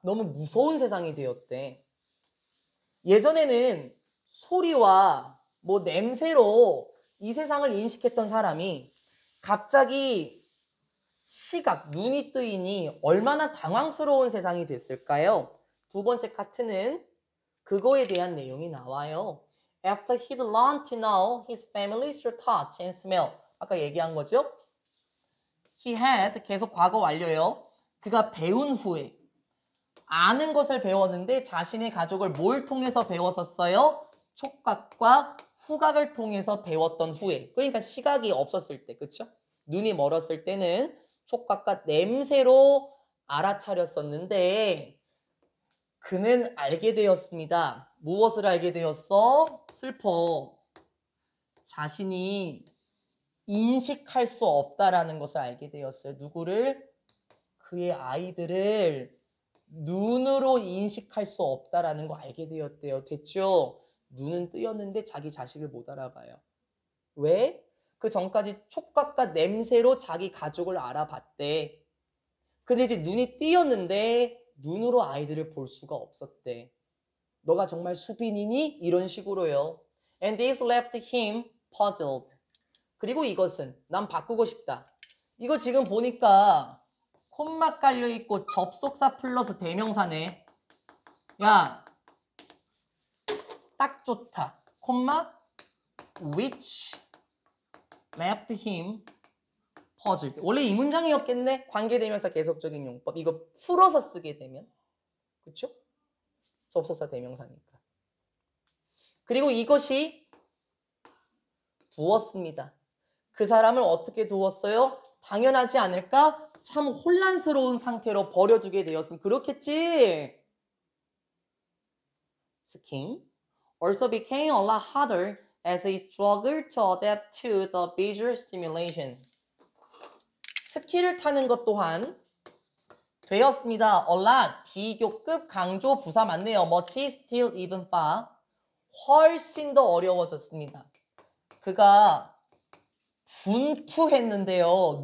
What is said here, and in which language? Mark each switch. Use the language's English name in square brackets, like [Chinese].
[Korean] 너무 무서운 세상이 되었대. 예전에는 소리와 뭐 냄새로 이 세상을 인식했던 사람이 갑자기 시각, 눈이 뜨이니 얼마나 당황스러운 세상이 됐을까요? 두 번째 카트는 그거에 대한 내용이 나와요. [English] After he'd learned to know his family through touch and smell. [Korean] 아까 얘기한 거죠? [English] He had, [Korean] 계속 과거 완료요. 그가 배운 후에, 아는 것을 배웠는데 자신의 가족을 뭘 통해서 배웠었어요? 촉각과 후각을 통해서 배웠던 후에. 그러니까 시각이 없었을 때, 그쵸? 눈이 멀었을 때는 촉각과 냄새로 알아차렸었는데 그는 알게 되었습니다. 무엇을 알게 되었어? 슬퍼. 자신이 인식할 수 없다라는 것을 알게 되었어요. 누구를? 그의 아이들을 눈으로 인식할 수 없다라는 거 알게 되었대요. 됐죠? 눈은 뜨였는데 자기 자식을 못 알아봐요. 왜? 그 전까지 촉각과 냄새로 자기 가족을 알아봤대. 근데 이제 눈이 띄었는데 눈으로 아이들을 볼 수가 없었대. 너가 정말 수빈이니? 이런 식으로요. [English] And this left him puzzled. [Korean] 그리고 이것은 난 바꾸고 싶다. 이거 지금 보니까 콤마 깔려있고 접속사 플러스 대명사네. 야, 딱 좋다. [English] 콤마 which left him puzzled. [Korean] 원래 이 문장이었겠네. 관계대명사 계속적인 용법. 이거 풀어서 쓰게 되면, 그쵸? 접속사 대명사니까. 그리고 이것이 두었습니다. 그 사람을 어떻게 두었어요? 당연하지 않을까? 참 혼란스러운 상태로 버려두게 되었으면 그렇겠지. [English] Skiing also became a lot harder as he struggled to adapt to the visual stimulation. [Korean] 스키를 타는 것 또한 되었습니다. [English] A lot, [Korean] 비교급, 강조, 부사 맞네요. [English] much, still, even, far. [Korean] 훨씬 더 어려워졌습니다. 그가 분투했는데요.